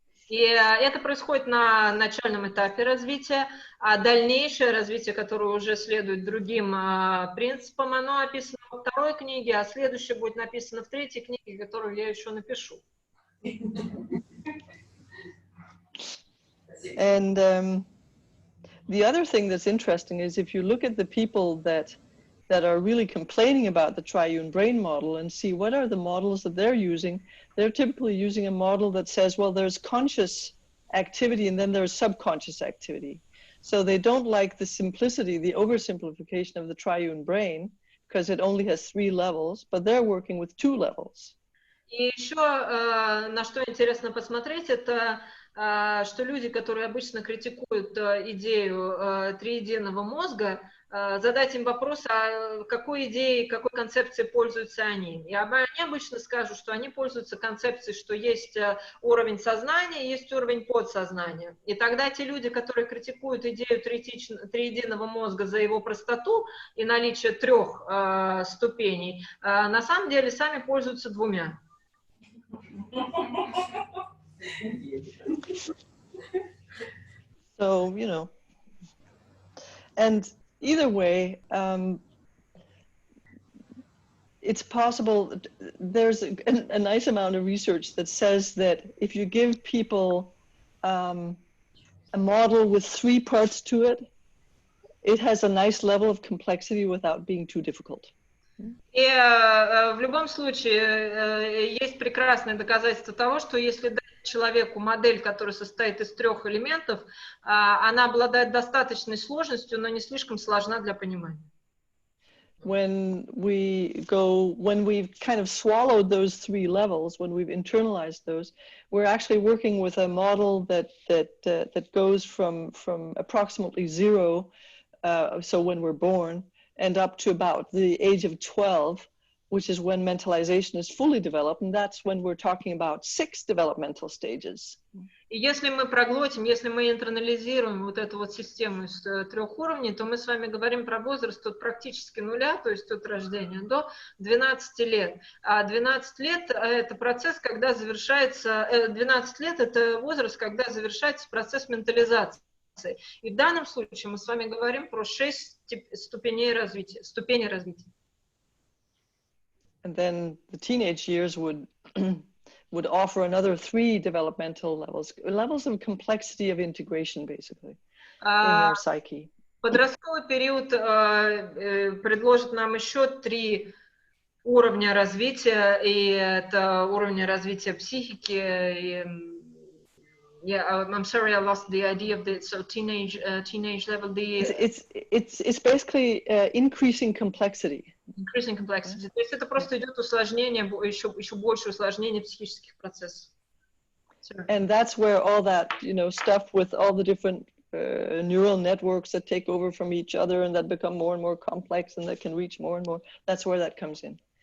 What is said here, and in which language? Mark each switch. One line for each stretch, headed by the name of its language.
Russian: И это происходит на начальном этапе развития, а дальнейшее развитие, которое уже следует другим принципам, оно описано во второй книге, а следующее будет написано в третьей книге, которую я еще напишу.
English: And the other thing that's interesting is if you look at the people that are really complaining about the triune brain model and see what are the models that they're using, they're typically using a model that says, well, there's conscious activity and then there's subconscious activity. So they don't like the simplicity, the oversimplification of the triune brain because it only has 3 levels, but they're working with 2 levels.
Russian: И еще на что интересно посмотреть, это что люди, которые обычно критикуют идею триединого мозга, задать им вопрос, а какой идеей, какой концепцией пользуются они. И они обычно скажут, что они пользуются концепцией, что есть уровень сознания, есть уровень подсознания. И тогда те люди, которые критикуют идею триединого мозга за его простоту и наличие 3 ступеней, на самом деле сами пользуются 2.
English: So, you know, and either way, it's possible. There's a nice amount of research that says that if you give people a model with 3 parts to it, it has a nice level of complexity without being too difficult.
Russian: И в любом случае есть прекрасное доказательство того, что если дать человеку модель, которая состоит из 3 элементов, она обладает достаточной сложностью, но не слишком сложна для понимания.
English: When we've kind of swallowed those 3 levels, when we've internalized those, we're actually working with a model that goes from approximately 0, so when we're born, and up to about the age of 12, which is when mentalization is fully developed, and that's when we're talking about 6 developmental stages.
Russian: И если мы проглотим, если мы интернализируем вот эту вот систему из 3 уровней, то мы с вами говорим про возраст от практически 0, то есть от рождения, до 12 лет. А 12 лет – это процесс, когда завершается, 12 лет – это возраст, когда завершается процесс ментализации. И в данном случае мы с вами говорим про 6 ступеней развития,
English: And then the teenage years would offer another 3 developmental levels of complexity of integration, basically, in your psyche.
Russian: Подростковый период предложит нам еще 3 уровня развития, и это уровни развития психики, и
English: Yeah, I'm sorry, I lost the idea of the teenage level. It's basically increasing complexity. Increasing complexity.
Russian: То есть это просто идет усложнение, еще больше усложнение психических процессов.
English: And that's where all that, you know, stuff with all the different neural networks that take over from each other and that become more and more complex and that can reach more and more. That's where that comes in.